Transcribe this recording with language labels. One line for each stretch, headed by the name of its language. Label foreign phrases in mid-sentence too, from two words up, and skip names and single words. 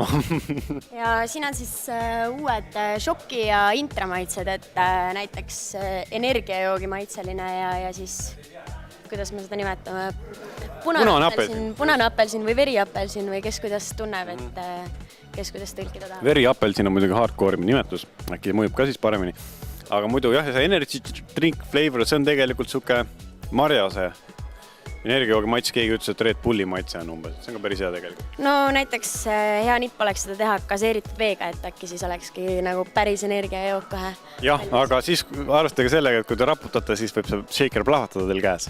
Estonian: Ja siin on siis uued šoki ja intramaitsed, et näiteks energiajoogi maitseline ja siis, kuidas me seda nimetame, punane apelsin või veriapelsin või kes kuidas tunneb, et kes kuidas tõlkida tahab. Veriapelsin on muidugi hardcore'i nimetus, äkki mõjub ka siis paremini. Aga muidu jah, see
English: energy drink flavor,
Estonian: see on tegelikult suke marjase energiajoogi maitse, keegi ütles, et Red Bulli maitse on umbes, see on ka päris hea tegelikult. No näiteks hea nipp oleks seda teha gaseeritud veega, et äkki siis olekski nagu päris energiajook kohe. Jah, aga siis arvestage sellega, et kui te raputate, siis võib see shaker plahvatada teil käes.